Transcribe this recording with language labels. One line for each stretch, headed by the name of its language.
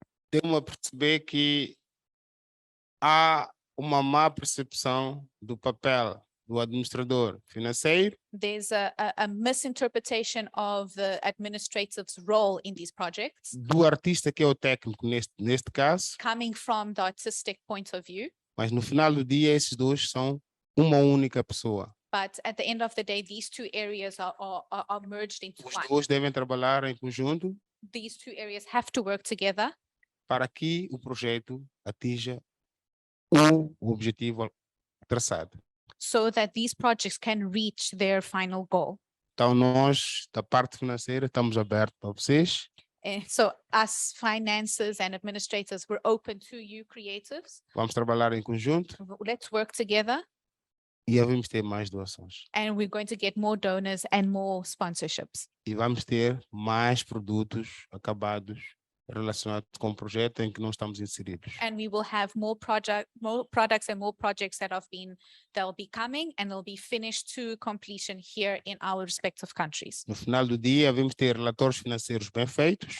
Portuguese: deu-me a perceber que há uma má percepção do papel do administrador financeiro
English: there's a misinterpretation of the administrative's role in these projects,
Portuguese: do artista que é o técnico neste caso,
English: coming from the artistic point of view.
Portuguese: mas no final do dia esses dois são uma única pessoa.
English: But at the end of the day, these two areas are merged into
Portuguese: Os
English: one.
Portuguese: dois devem trabalhar em conjunto
English: These two areas have to work together
Portuguese: para que o projeto atinja o objetivo traçado.
English: so that these projects can reach their final goal.
Portuguese: Então nós, da parte financeira, estamos abertos para vocês.
English: And so us finances and administrators, we're open to you creatives.
Portuguese: Vamos trabalhar em conjunto
English: Let's work together
Portuguese: e vamos ter mais doações.
English: and we're going to get more donors and more sponsorships.
Portuguese: E vamos ter mais produtos acabados relacionados com o projeto em que nós estamos inseridos.
English: And we will have more products and more projects they'll be coming and they'll be finished to completion here in our respective countries.
Portuguese: No final do dia, vamos ter relatórios financeiros bem feitos